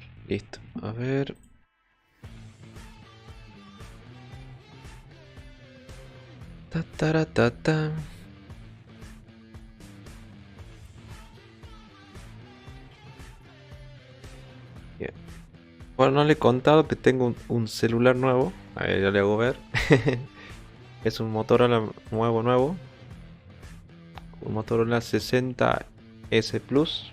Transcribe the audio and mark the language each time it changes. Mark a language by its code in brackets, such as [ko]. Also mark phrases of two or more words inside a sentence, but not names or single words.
[es] Listo. A ver. Ta, tara, ta, ta. Bien. Bueno, no le he contado que tengo un celular nuevo. A ver, ya le hago ver. Es un Motorola nuevo. Un Motorola 60S Plus.